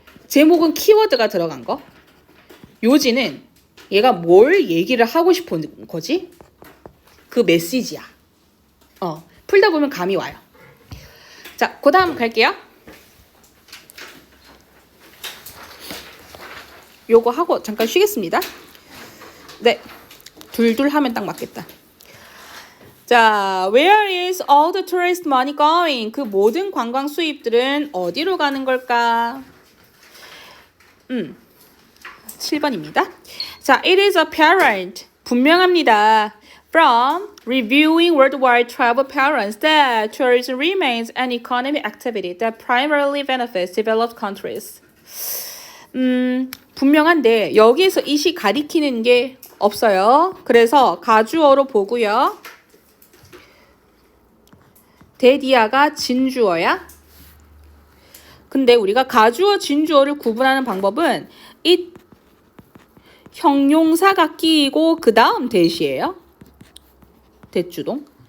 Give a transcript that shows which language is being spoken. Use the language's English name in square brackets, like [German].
[Korean] 제목은 키워드가 들어간 거. 요지는 얘가 뭘 얘기를 하고 싶은 거지? 그 메시지야. 풀다 보면 감이 와요. 자, 자, 그 다음 갈게요. 요거 하고 잠깐 쉬겠습니다. 네, 둘둘 하면 딱 맞겠다. [English] 자, where is all the tourist money going? [Korean] 그 모든 관광 수입들은 어디로 가는 걸까? 7번입니다. 자, [English] it is apparent. [Korean] 분명합니다. [English] From reviewing worldwide travel patterns that tourism remains an economic activity that primarily benefits developed countries. [Korean] 분명한데 여기에서 이시 가리키는 게 없어요. 그래서 가주어로 보고요. 대디아가 진주어야. 근데 우리가 가주어, 진주어를 구분하는 방법은 it 형용사가 끼이고 그 다음 대시예요. 대주동.